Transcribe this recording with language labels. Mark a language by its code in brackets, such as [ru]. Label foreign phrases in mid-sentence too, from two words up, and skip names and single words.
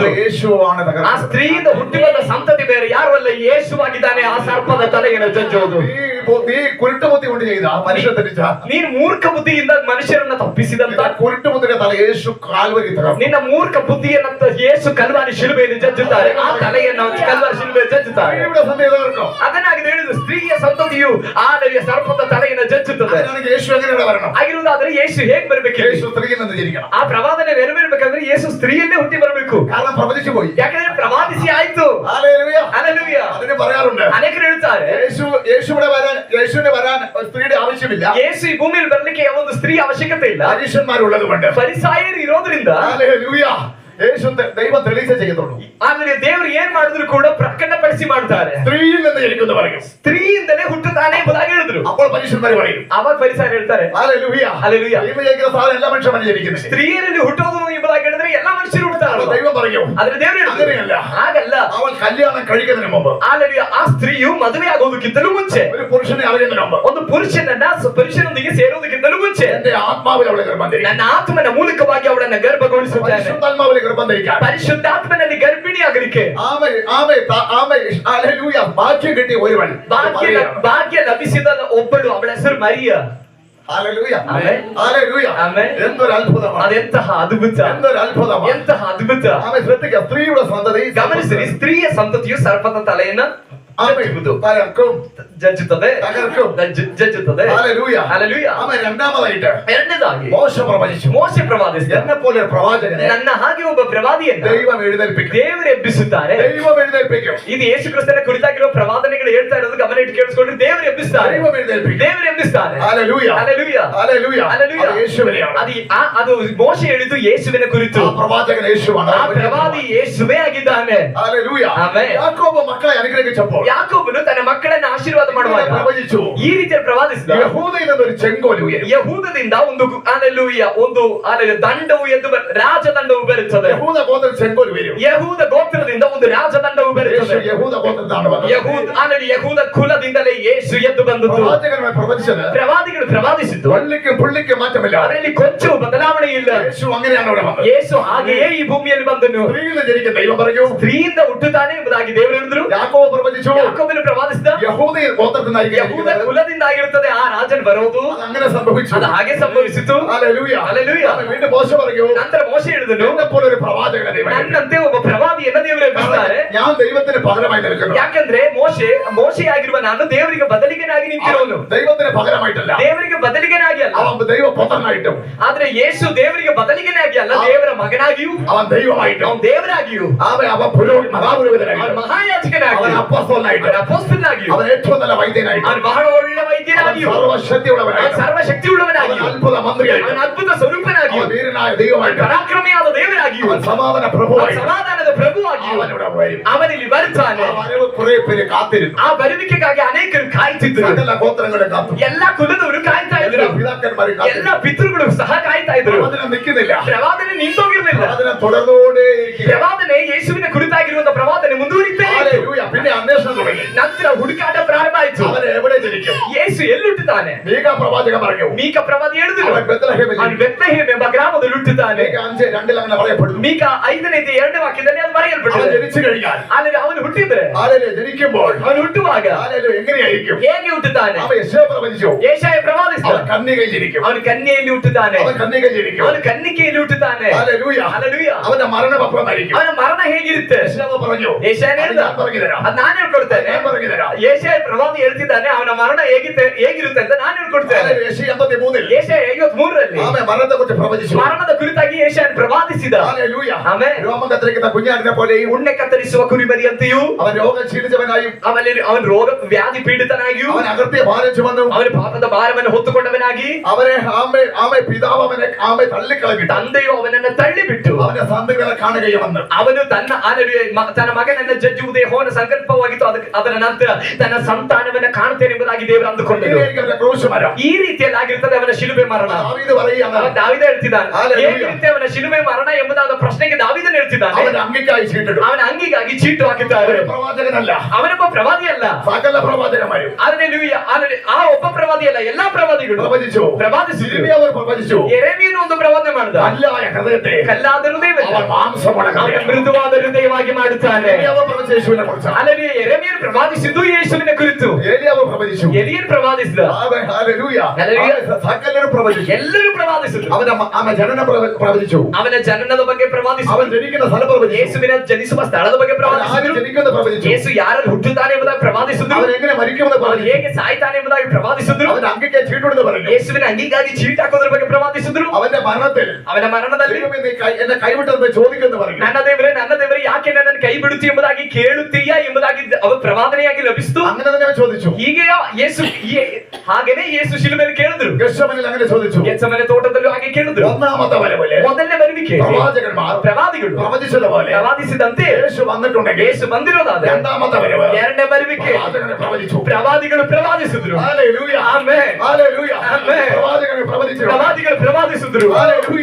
[ml] യേശുവാണ്. [kn] ಆ ಸ್ತ್ರೀಯಿಂದ ಹುಟ್ಟಿದ ಸಂತತಿ ಬೇರೆ ಯಾರು ಅಲ್ಲ, ಯೇಸುವಾಗಿದ್ದಾನೆ. ಆ ಸರ್ಪದ ತಲೆಯನ್ನು ಜಜ್ಜುವುದು. [ml] നീ കുരുട്ടുബുദ്ധി കൊണ്ട് ചെയ്ത മനുഷ്യ തെറ്റിച്ച, [kn] ನೀನು ಮೂರ್ಖ ಬುದ್ಧಿಯಿಂದ ಮನುಷ್ಯರನ್ನ ತಪ್ಪಿಸಿದಂತ [ml] കുരുട്ടുബുദ്ധിയുടെ തല യേശു [kn] ಕಾಲ್ವರಿ ತಗೊಂಡು, ನಿನ್ನ ಮೂರ್ಖ ಬುದ್ಧಿಯನ್ನ ಯೇಸು ಕಲ್ವಾರಿ ಶಿಲುಬೆಯಲ್ಲಿ ಜಜ್ಜುತ್ತಾರೆ. ಆ ತಲೆಯನ್ನು ಕಲ್ವಾರಿ ಶಿಲುಬೆಯಲ್ಲಿ ಜಜ್ಜುತ್ತಾರೆ. ಅದನ್ನಾಗಿ ಹೇಳಿದ್ರು, ಸ್ತ್ರೀಯ ಸಂತತಿಯು ಆ ಸರ್ಪದ ತಲೆಯನ್ನು ಜಜ್ಜುತ್ತದೆ. [ml] ಯೇಸು ಎങ്ങനെ വരണം? [kn] ಆಗಿರುವುದಾದ್ರೆ ಯೇಸು ಹೇಗೆ ಬರಬೇಕು? ಯೇಸು ಸ್ತ್ರೀಯಿಂದ ಜನಿക്കണം. ಆ ಪ್ರವಾದನೆ ನೆರವೇರಬೇಕಂದ್ರೆ ಯೇಸು ಸ್ತ್ರೀಯನ್ನೇ ಹುಟ್ಟಿ ಬರಬೇಕು. [ml] കാരണം പ്രവചിച്ചു പോയി. [kn] ಯಾಕಂದ್ರೆ ಪ್ರವಾದಿಸಿ ಆಯ್ತು. [ml] ഹല്ലേലൂയ. ഹല്ലേലൂയ. അതിനെ പറയാറുണ്ട്. [kn] ಅನೇಕರು ಹೇಳ್ತಾರೆ, [ml] യേശുവിനെ വരാൻ സ്ത്രീയുടെ ആവശ്യമില്ല. [kn] ಯೇಸು ಈ ಭೂಮಿಯಲ್ಲಿ ಬರ್ಲಿಕ್ಕೆ ಒಂದು ಸ್ತ್ರೀ ಅವಶ್ಯಕತೆ ಇಲ್ಲ. [ml] പരീശന്മാരുള്ളത് കൊണ്ട്, [kn] ಫರಿಸಾಯರು ಇರೋದ್ರಿಂದ [ml] ഹല്ലേലൂയ, യേശു ദൈവം തെളിയിച്ചേ ചെയ്യത്തുള്ളൂ. [kn] ಆಮೇಲೆ ದೇವರು ಏನ್ ಮಾಡಿದ್ರು ಕೂಡ ಪ್ರಕಟಪಡಿಸಿ ಮಾಡ್ತಾರೆ. [ml] സ്ത്രീയിൽ നിന്ന് ജനിക്കുന്നു പറയും, [kn] ಸ್ತ್ರೀಯಿಂದಲೇ ಹುಟ್ಟುತ್ತಾನೆ ಎಂಬುದಾಗಿ ಹೇಳಿದ್ರು. [ml] അപ്പോൾ പരീശന്മാർ പറയും, [kn] ಅವಾಗ ಫರಿಸಾಯರು ಹೇಳ್ತಾರೆ, [ml] ഹല്ലേലൂയ, ഹല്ലേലൂയ, ദൈവം ജനിക്കുന്ന സാധനം എല്ലാ മനുഷ്യനും ജനിക്കുന്നത്. [kn] ಸ್ತ್ರೀಯರಲ್ಲಿ ಹುಟ್ಟೋದು ಎಂಬುದಾಗಿ ಹೇಳಿದ್ರೆ ಎಲ್ಲ ಮನುಷ್ಯರು ಹುಟ್ಟುತ್ತಾರೆ. [ml] ദൈവം പറയും, [kn] ಆದ್ರೆ ದೇವರು [ml] അങ്ങനെയല്ല, [kn] ಹಾಗಲ್ಲ. [ml] അവൾ കല്യാണം കഴിക്കുന്നതിന് മുമ്പ്, [kn] ಹಲ್ಲೆಲೂಯ, ಆ ಸ್ತ್ರೀಯು ಮದುವೆ ಆಗೋದಕ್ಕಿಂತಲೂ ಮುಂಚೆ, [ml] ഒരു പുരുഷനെ അറിയുന്നതിന് മുമ്പ്, [kn] ಒಂದು ಪುರುಷನೊಂದಿಗೆ ಸೇರೋದಕ್ಕಿಂತಲೂ ಮುಂಚೆ, [ml] എന്റെ ആത്മാവിൽ അവളെ ഗർഭം ധരിക്കും, [kn] ನನ್ನ ಆತ್ಮನ ಮೂಲಕವಾಗಿ ಅವಳನ್ನ ಗರ್ಭಗೊಳಿಸುತ್ತಾನೆ. [ml] പരിശുദ്ധാത്മാവിൽ ഗർഭം ധരിക്കാൻ, [kn] ಪರಿಶುದ್ಧಾತ್ಮನಲ್ಲಿ ಗರ್ಭಿಣಿ ಆಗಲಿಕ್ಕೆ, [ml] ഭാഗ്യം കിട്ടിയ ഒരുവൻ, [kn] ಭಾಗ್ಯ ಲಭಿಸಿದ ಒಬ್ಬಳು, ಅವಳ ಹೆಸರು ಮರಿಯ. [ml] ഹല്ലേലൂയ. ആമേൻ. ഹല്ലേലൂയ. ആമേൻ. എന്തൊരു അത്ഭുതമാണ്. [kn] ಅದೆಂತಹ ಅದ್ಭುತ, [ml] എന്തൊരു അത്ഭുതമാണ്. [kn] ಎಂತಹ ಅದ್ಭುತ. [ml] ആമേൻ. ശ്രദ്ധിക്കുക, സ്ത്രീയുടെ സന്തതി [kn] ಗಮನಿಸಿರಿ, ಸ್ತ್ರೀಯ ಸಂತತಿಯು ಸರ್ಪದ ತಲೆಯನ್ನ ಜಜ್ಜುವುದು, [ml] തകർക്കും, [kn] ಜಜ್ಜುತ್ತದೆ, [ml] തകർക്കും. [kn] ಜಜ್ಜುತ್ತದೆ. [ml] ഹല്ലേലൂയ. [kn] ಹಲ್ಲೆಲೂಯ. [ml] ആമേൻ. രണ്ടാമതായിട്ട് [kn] ಎರಡನೇದಾಗಿ [ml] മോശ പ്രവചിച്ചു. [kn] ಮೋಶೆ ಪ್ರವಾದಿಸಿದ, [ml] എന്നെ പോലെ ഒരു പ്രവാചകനെ [kn] ನನ್ನ ಹಾಗೆ ಒಬ್ಬ ಪ್ರವಾದಿಯನ್ನ [ml] ദൈവം എഴുന്നേൽപ്പിക്കും. [kn] ದೇವರು ಎಬ್ಬಿಸುತ್ತಾರೆ. [ml] ദൈവം എഴുന്നേൽപ്പിക്കും. [kn] ಇದು ಯೇಸು ಕ್ರಿಸ್ತನ ಕುರಿತಾಗಿರುವ ಪ್ರವಾದನೆಗಳು ಹೇಳ್ತಾ ಇರೋದು ಗಮನ ಇಟ್ಟು ಕೇಳಿಸ್ಕೊಂಡ್ರೆ ದೇವರು ಎಬ್ಬಿಸ್ತಾರೆ, [ml] ദൈവം എഴുന്നേൽപ്പിക്കും. [kn] ದೇವರು ಎಬ್ಬಿಸ್ತಾರೆ. [ml] ഹല്ലേലൂയ. [kn] ಹಲ್ಲೆಲೂಯ. [ml] ഹല്ലേലൂയ. ഹല്ലേലൂയ. അത് യേശുവിനെയാണ്. [kn] ಅದು ಮೋಶೆ ಹೇಳಿದ್ದು ಯೇಸುವಿನ ಕುರಿತು. [ml] ആ പ്രവാചകൻ യേശുവാണ്. [kn] ಆ ಪ್ರವಾದಿ ಯೇಸುವೇ ಆಗಿದ್ದಾನೆ. [ml] ഹല്ലേലൂയ. ആമേൻ. യാക്കോബ് മക്കളെ അനുഗ്രഹിച്ചപ്പോൾ [kn] ಯಾಕೋಬನು ತನ್ನ ಮಕ್ಕಳನ್ನ ಆಶೀರ್ವಾದ ಮಾಡುವಾಗ [ml] പ്രവചിച്ചു. [kn] ಈ ರೀತಿಯಲ್ಲಿ ಪ್ರವಾದಿಸಿದ. [ml] യഹൂദയിൽ നിന്നൊരു ചെങ്കോൽ ഉയരും. [kn] ಯಹೂದದಿಂದ ಒಂದು ದಂಡವು ಎದ್ದು ರಾಜದಂಡವು ಬರುತ್ತದೆ. [ml] യഹൂദ ഗോത്രത്തിൽ ചെങ്കോൽ വരും. [kn] ಯಹೂದ ಗೋತ್ರದಿಂದ ಒಂದು ರಾಜದಂಡವು ಬರುತ್ತದೆ. [ml] യേശു യഹൂദ ഗോത്രത്തിലാണ് വന്നത്. [kn] ಯಹೂದ ಕುಲದಿಂದಲೇ ಯೇಸು ಎದ್ದು ಬಂದದ್ದು. [ml] പ്രവാചകന്മാർ പ്രവചിച്ചത് [kn] ಪ್ರವಾದಿಗಳು ಪ್ರವಾದಿಸಿದ್ದು [ml] വള്ളിക്കും പുള്ളിക്കും മാറ്റമില്ല. [kn] ಅದರಲ್ಲಿ ಕೊಂಚವೂ ಬದಲಾವಣೆ ಇಲ್ಲ. [ml] യേശു അങ്ങനെയാണ് ഇവിടെ വന്നത്. [kn] ಯೇಸು ಹಾಗೆಯೇ ಈ ಭೂಮಿಯಲ್ಲಿ ಬಂದನು. [ml] സ്ത്രീയിൽ ജനിക്കുന്ന ദൈവം പറഞ്ഞു, [kn] ಸ್ತ್ರೀಯಿಂದ ಹುಟ್ಟುತ್ತಾನೆ ಎಂಬುದಾಗಿ ದೇವರು ಹೇಳಿದ್ರು. [ml] യാക്കോബ് പ്രവചിച്ചു, [kn] ಯಾಕೋಬನು ಪ್ರವಾದಿಸಿದ, [ml] യഹൂദയിൽ ഗോത്രത്തിൽ [kn] ಯಹೂದ ಕುಲದಿಂದ ಆಗಿರುತ್ತದೆ ಆ ರಾಜನ್ ಬರೋದು. [ml] അത് അങ്ങനെ സംഭവിച്ചു. [kn] ಅದು ಹಾಗೆ ಸಂಭವಿಸಿತು. [ml] ഹല്ലേലൂയ. ഹല്ലേലൂയ. വീണ്ടും മോശ പറഞ്ഞു, [kn] ನಂತರ ಮೋಶೆ ಹೇಳಿದನು, [ml] എന്നെ പോലെ ഒരു പ്രവാചകനെ ദൈവം എഴുന്നേൽപ്പിക്കും. [kn] ನನ್ನಂತೆ ಒಬ್ಬ ಪ್ರವಾದಿಯನ್ನ ದೇವರು ಎಬ್ಬಿಸ್ತಾರೆ. [ml] ഞാൻ ദൈവത്തിന് പകരമായി നിൽക്കുന്നു. [kn] ಯಾಕಂದ್ರೆ ಮೋಶೆಯಾಗಿರುವ ನಾನು ದೇವರಿಗೆ ಬದಲಿಗನಾಗಿ ನಿಂತಿರೋನು. [ml] ദൈവത്തിന് പകരമായിട്ടല്ല, [kn] ದೇವರಿಗೆ ಬದಲಿಗನಾಗಿ ಅಲ್ಲ, [ml] അവൻ ദൈവപുത്രനായിട്ടും [kn] ಆದ್ರೆ ಯೇಸು ದೇವರಿಗೆ ಬದಲಿಗನಾಗಿ ಅಲ್ಲ, ದೇವರ ಮಗನಾಗಿಯೂ [ml] അവൻ ദൈവമായിട്ടും [kn] ಅವನು ದೇವರಾಗಿಯೂ [ml] അവൻ [kn] ಅವನು [ml] മഹാപുരോഹിതനായിട്ടും അവൻ [kn] ಮಹಾಯಾಜಕನಾಗಿಯೂ [ml] അപ്പോസ്തലനായിട്ടും [kn] ಅವನು ಅಪೊಸ್ತಲನಾಗಿಯೂ [ml] അവൻ ഏറ്റവും നല്ല വൈദ്യനായിട്ടും [kn] ಅವನು ಬಹಳ ಒಳ್ಳೆ ವೈದ್ಯನಾಗಿಯೂ [ml] അവൻ സർവശക്തിയുള്ളവനായിട്ടും [kn] ಸರ್ವಶಕ್ತಿಯುಳ್ಳವನಾಗಿಯೂ [ml] അവൻ അത്ഭുത മന്ത്രിയായിട്ടും [kn] ಅವನ ಅದ್ಭುತ ಸ್ವರೂಪನಾಗಿಯೂ [ml] അവൻ വീരനായ ദൈവമായിട്ടും [kn] ಪರಾಕ್ರಮಿಯಾದ ದೇವರಾಗಿಯೂ [ml] അവൻ സമാധാന [kn] ಅವನು [ml] പ്രഭുവായിട്ടും [kn] ಸಮಾಧಾನದ ಪ್ರಭುವಾಗಿಯೂ [ml] അവനിവിടെ വരും. [kn] ಅವನಲ್ಲಿ ಬರ್ತಾನೆ. [ml] ആ വരവ് കുറെ പേര് കാത്തിരുന്നു. [kn] ಆ ಬರುವಿಕೆಗಾಗಿ ಅನೇಕರು ಕಾಯ್ತಿದ್ರು. [ml] സകല ഗോത്രങ്ങളെ കാത്തു. [kn] ಎಲ್ಲಾ ಕುಲದವರು ಕಾಯ್ತಾ ಇದ್ರು. [ml] പിതാക്കന്മാരെ [kn] ಎಲ್ಲಾ ಪಿತೃಗಳು ಸಹ ಕಾಯ್ತಾ ಇದ್ರು. [ml] പ്രവാചനം നിൽക്കുന്നില്ല. [kn] ಪ್ರವಾದನೆ ನಿಂತೋಗಿರ್ಲಿಲ್ಲ. [ml] പ്രവാചനം തുടർന്നുകൊണ്ടേയിരിക്കുക. [kn] ಪ್ರವಾದನೆ ಯೇಸುವಿನ ಕುರಿತಾಗಿರುವಂತ ಪ್ರವಾದನೆ ಮುಂದುವರಿತಾ ಇತ್ತು. [ml] ഹല്ലേലൂയ. പിന്നെ അന്വേഷണം തുടങ്ങി. [kn] ನಂತರ ಹುಡುಕಾಟ ಪ್ರಾರಂಭ ಆಯ್ತು. [ml] അവൻ എവിടെ ജനിക്കും? [kn] ಯೇಸು ಎಲ್ಲಿ ಹುಟ್ಟುತ್ತಾನೆ? [ml] മീക പ്രവാചകൻ പറഞ്ഞു, [kn] ಮೀಕ ಪ್ರವಾದಿ ಹೇಳಿದ್ರು, [ml] അവൻ ബെത്ലഹേമിൽ [kn] ಅವನು ಬೆತ್ಲೆಹೇಮ್ ಎಂಬ ಗ್ರಾಮದಲ್ಲಿ ಹುಟ್ಟುತ್ತಾನೆ. [ml] മീക 5:2 അങ്ങനെ പറയപ്പെടുന്നു. [kn] ಮೀಕ 5:2 ವಾಕ್ಯದಲ್ಲಿ ಅದು [ml] അവൻ [kn] ಬರೆಯಲ್ಪಟ್ಟಿದೆ. [ml] ജനിച്ചു കഴിഞ്ഞാൽ, [kn] ಆದರೆ ಅವನು ಹುಟ್ಟಿದ್ರೆ, [ml] ഹല്ലേലൂയ, ജനിക്കുമ്പോൾ [kn] ಅವನು ಹುಟ್ಟುವಾಗ [ml] ഹല്ലേലൂയ എങ്ങനെയായിരിക്കും? [kn] ಹೇಗೆ ಹುಟ್ಟುತ್ತಾನೆ? [ml] അവൻ യെശയ്യാ പ്രവചിച്ചു, [kn] ಯೆಶಾಯ ಪ್ರವಾದಿಸಿದ, [ml] അവൻ കന്യകയിൽ ജനിക്കും. [kn] ಅವನು ಕನ್ಯೆಯಲ್ಲಿ ಹುಟ್ಟುತ್ತಾನೆ. [ml] അവൻ കന്യകയിൽ ജനിക്കും. [kn] ಅವನು ಕನ್ನಿಕೆಯಲ್ಲಿ ಹುಟ್ಟುತ್ತಾನೆ. [ml] ഹല്ലേലൂയ. [kn] ಹಲ್ಲೆಲೂಯ. [ml] അവന്റെ മരണം അപ്പുറമായിരിക്കും. [kn] ಅವನ ಮರಣ ಹೇಗಿರುತ್ತೆ? [ml] യെശയ്യാ പറഞ്ഞു, [kn] ಯೆಶಾಯ [ml] അത് [kn] ಹೇಳಿದ, [ml] ഞാൻ പറഞ്ഞു തരാം. [kn] ಅದು ನಾನು ಹೇಳ್ಕೊಡ್ತೇನೆ. [ml] ഞാൻ പറഞ്ഞു തരാം. [kn] ಯೆಶಾಯ ಪ್ರವಾದಿ ಹೇಳ್ತಿದ್ದಾನೆ, ಅವನ ಮರಣ ಹೇಗಿರುತ್ತೆ ಅಂತ ನಾನು ಹೇಳ್ಕೊಡ್ತೇನೆ. [ml] ഹല്ലേലൂയ. യെശയ്യാ 53 [kn] ಯೆಶಾಯ 53 [ml] അവൻ മരണത്തെക്കുറിച്ച് പ്രവചിച്ചു. [kn] ಮರಣದ ಕುರಿತಾಗಿ ಯೆಶಾಯ ಪ್ರವಾದಿಸಿದ. [ml] ഹല്ലേലൂയ. [kn] ಆಮೆನ್. [ml] രോമം കത്തിരിക്കുന്ന കുഞ്ഞാടിനെ പോലെയും [kn] ಉಣ್ಣೆ ಕತ್ತರಿಸುವ ಕುರಿಮರಿಯಂತೆಯೂ [ml] അവൻ രോഗം ക്ഷീണിച്ചവനായും [kn] ಅವನ ರೋಗ ವ್ಯಾಧಿ ಪೀಡಿತನಾಗಿಯೂ [ml] അവൻ അകൃത്യ ഭാരം ചുമന്നു [kn] ಅವನ ಪಾಪದ ಭಾರವನ್ನು ಹೊತ್ತುಕೊಂಡವನಾಗಿ [ml] അവനെ ആമേ പിതാവ് അവനെ ആമേ തള്ളിക്കളഞ്ഞിട്ട് [kn] ತಂದೆಯು ಅವನನ್ನು ತಳ್ಳಿಬಿಟ್ಟು [ml] അവന്റെ സന്തതികളെ കാണുകയും വന്നു. [kn] ಅವನು ತನ್ನ ಮಗನನ್ನು ಜಜ್ಜುವುದೇ ಹೋನ ಸಂಕಲ್ಪವಾಗಿತ್ತು. ಅದರ ನಂತರ ತನ್ನ ಸಂತಾನವನ್ನ ಕಾಣುತ್ತೇನೆ ಎಂಬುದಾಗಿ ದೇವರು ಅಂದುಕೊಂಡರು. [ml] ഇങ്ങനെയായിരിക്കും അവന്റെ ക്രൂശ് മരണം. [kn] ಈ ರೀತಿಯಲ್ಲಿ ಆಗಿರ್ತದೆ ಅವನ ಶಿಲುಬೆ ಮರಣ. [ml] ദാവീദ് പറയുകയാണ്, [kn] ಅವನು ದಾವೀದ ಹೇಳ್ತಿದ್ದಾನೆ, Hallelujah. ಹೇಗಿರುತ್ತೆ ಅವನ ಶಿಲುಬೆ ಮರಣ ಎಂಬುದಾದ ಪ್ರಶ್ನೆಗೆ ದಾವೀದನು ಹೇಳ್ತಿದ್ದಾನೆ, [ml] അവന്റെ അങ്കിക്കായി ചീട്ടിടും. [kn] ಅವನ ಅಂಗಿಗಾಗಿ ಚೀಟು ಹಾಕಿದ್ದಾರೆ. [ml] അവൻ പ്രവാചകനല്ല, [kn] ಅವನೊಬ್ಬ ಪ್ರವಾದಿ ಅಲ್ಲ. [ml] സകല പ്രവാചകന്മാരും [kn] ಆ ಒಬ್ಬ ಪ್ರವಾದಿ ಅಲ್ಲ, ಎಲ್ಲಾ ಪ್ರವಾದಿಗಳು [ml] പ്രവചിച്ചു. [kn] ಪ್ರವಾದಿಸಿದ್ರು. [ml] ഇരിമിയാവ് പ്രവചിച്ചു, [kn] ಯೆರೆಮೀಯನು ಒಂದು ಪ್ರವಾದನೆ ಮಾಡಿದ, [ml] കല്ലായ ഹൃദയത്തെ [kn] ಕಲ್ಲಾದ ಹೃದಯವಲ್ಲ, [ml] അവൻ മാംസമുള്ള [kn] ಅವನು [ml] ഹൃദയം. [kn] ಮೃದುವಾದ ಹೃದಯವಾಗಿ ಮಾಡುತ್ತಾನೆ. [ml] ഇരിമിയാവ് പ്രവചിച്ച യേശുവിനെ കുറിച്ചാണ്. [kn] ಅಲ್ಲದೆ ಯೆರೆಮೀಯನು ಪ್ರವಾದಿಸಿದ್ದು ಯೇಸುವಿನ ಕುರಿತು. [ml] ഏലിയാവ് പ്രവചിച്ചു. [kn] ಎಲಿಯನು ಪ್ರವಾದಿಸಿದ. [ml] അവൻ ഹല്ലേലൂയ. ഹല്ലേലൂയ. അവൻ സകലരും പ്രവചിച്ചു. [kn] ಎಲ್ಲರೂ ಪ್ರವಾದಿಸಿದ್ರು. [ml] അവന്റെ ജനന പ്രവചിച്ചു. [kn] ಅವನ ಜನನದ ಬಗ್ಗೆ ಪ್ರವಾದಿಸಿದ್ರು. [ml] അവൻ ജനിക്കുന്ന സ്ഥലം പ്രവചിച്ചു. [kn] ಯೇಸುವಿನ ಜನಿಸುವ ಸ್ಥಳದ ಬಗ್ಗೆ [ml] അവൻ ആര് [kn] ಪ್ರವಾದಿಸಿದ್ರು. [ml] ജനിക്കുന്നത് പ്രവചിച്ചു. [kn] ಯೇಸು ಯಾರಲ್ಲಿ ಹುಟ್ಟುತ್ತಾನೆ ಎಂಬುದಾಗಿ ಪ್ರವಾದಿಸಿದ್ರು. [ml] അവൻ എങ്ങനെ മരിക്കുമെന്ന് [kn] ಅವನು [ml] പറഞ്ഞു. [kn] ಹೇಗೆ ಸಾಯ್ತಾನೆ ಎಂಬುದಾಗಿ ಪ್ರವಾದಿಸಿದ್ರು. [ml] അവന്റെ അങ്കിക്ക് ചീട്ടുണ്ടെന്ന് പറഞ്ഞു. [kn] ಯೇಸುವಿನ ಅಂಗಿಗಾಗಿ ಚೀಟ್ ಹಾಕೋದ್ರ ಬಗ್ಗೆ ಪ್ರವಾದಿಸಿದ್ರು. [ml] അവന്റെ മരണത്തിൽ [kn] ಅವನ ಮರಣದಲ್ಲಿ [ml] ദൈവമേ, നീ എന്നെ കൈവിട്ടെന്ന് ചോദിക്കുന്നു പറഞ്ഞു. [kn] ನನ್ನ ದೇವರೇ ಯಾಕೆ ನನ್ನನ್ನು ಕೈ ಬಿಡುತ್ತಿ ಎಂಬುದಾಗಿ ಕೇಳುತ್ತೀಯಾ ಎಂಬುದಾಗಿ ಅವರ ಪ್ರವಾದನೆಯಾಗಿ ಲಭಿಸಿತು. [ml] അങ്ങനെ തന്നെ അവൻ ചോദിച്ചു. [kn] ಹೀಗೆ ಹಾಗೇನೆ ಯೇಸು ಶಿಲುಬೆಯಲ್ಲಿ ಕೇಳಿದ್ರು. [ml] ഗെത്സമനിൽ അങ്ങനെ ചോദിച്ചു. [kn] ಗೆತ್ಸೆಮನೆ ತೋಟದಲ್ಲೂ ಹಾಗೆ ಕೇಳಿದ್ರು. [ml] ഒന്നാമത്തെ വരവില് [kn] ಮೊದಲನೇ ಬರುವಿಕೆ [ml] പ്രവാചകന്മാർ [kn] ಪ್ರವಾದಿಗಳು [ml] പ്രവചിച്ചതുപോലെ [kn] ಪ್ರವಾದಿಸಿದಂತೆ [ml] യേശു വന്നിട്ടുണ്ടെങ്കിൽ [kn] ಯೇಸು ಬಂದಿರೋದಾದ್ರೆ [ml] രണ്ടാമത്തെ വരവ് [kn] ಎರಡನೇ ಬರುವಿಕೆ [ml] പ്രവാചകനെ പ്രവചിച്ചു. [kn] ಪ್ರವಾದಿಗಳು ಪ್ರವಾದಿಸಿದ್ರು. [ml] ഹല്ലേലൂയ. [kn] ಆಮೆನ್. [ml] ഹല്ലേലൂയ. ആമേൻ. പ്രവാചകനെ പ്രവചിച്ചു. [kn] ಪ್ರವಾದಿಗಳು ಪ್ರವಾದಿಸಿದ್ರು. [ml] ഹല്ലേലൂയ.